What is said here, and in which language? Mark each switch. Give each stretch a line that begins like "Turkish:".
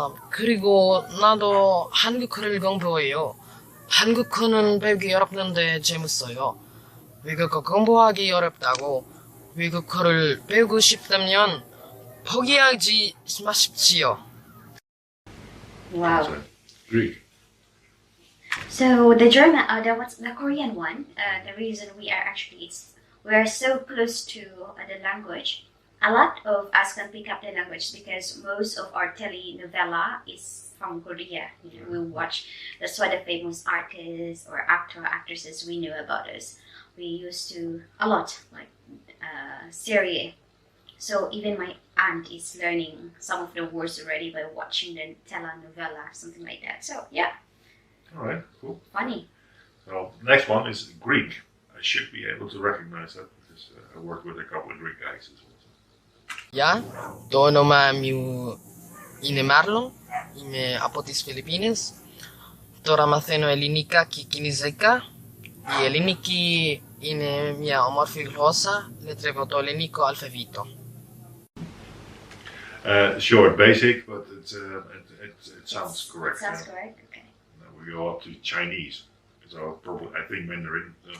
Korean: 그리고 나도 한국어를 공부해요. 한국어는 배우기 어렵는데 재밌어요. 외국어 공부하기 어렵다고 외국어를 배우고 싶다면 포기하지 마십시오.
English: Wow. Greek. So the German, the Korean one. The reason we are so close to the language. A lot of us can pick up the language because most of our telenovela is from Korea. We watch. That's why the famous artists or actresses we know about us. We used to a lot like series. So even my aunt is learning some of the words already by watching the telenovela, something like that. So yeah. All right, cool. Funny. So next one is Greek. I should be able to recognize that because I worked with a couple of Greek guys as well.
Greek: Ja, to όνομα μου είναι Μάρλον, είμαι από τις Φιλιππίνες. Τώρα μαθαίνω ελληνικά και κινέζικα. Η ελληνική είναι μια όμορφη γλώσσα, λατρεύω το ελληνικό αλφαβήτο.
English: Short, basic, but it sounds correct. It sounds correct. Okay. Now we go up to Chinese. So probably I think Mandarin.